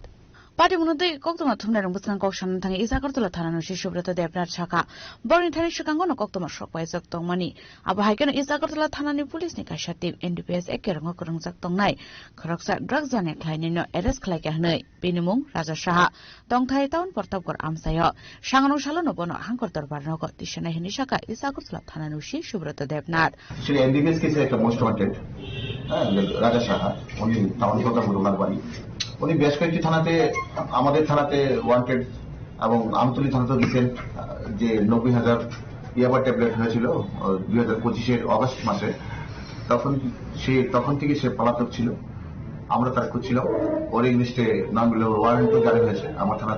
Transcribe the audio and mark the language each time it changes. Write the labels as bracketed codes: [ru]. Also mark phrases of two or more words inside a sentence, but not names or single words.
[trp] Pati munute koktoma thumna rong busang kokshan thangi East Agartala Thanano shi Subroto Devnath shaka borni thani shakango no koktoma shokpai jak tongmani aba haikeno East Agartala Thanani police ni kaisa team NDPS ek kerongo kerongjak tongnai khoroksa drugs jane khlaineno arrest khlaika hnai Benimung Raja Saha tongthai town Portabgor amsayo sangrong shalono bono hangkor darbar nogo tishanai hini shaka East Agartala Thanano shi Subroto Devnath [en] actually NDPS case [bn] একটা [en] most wanted [bn] রাজা সাহা উনি টাউন প্রোগ্রাম রোনার বাড়ি উনি বেশ কয়েকটি থানাতে আমাদের থানাতে ওয়ান্টেড এবং আমতলী থানাতে রিসেন্ট যে 90,000 ইয়াবা ট্যাবলেট হয়েছিল 2025-এর অগস্ট মাসে তখন থেকে সে পলাতক ছিল আমরা তার খুঁজছিলাম ওর এগেইনস্টে নামগুলো ওয়ারেন্টও জারি হয়েছে আমার থানাতে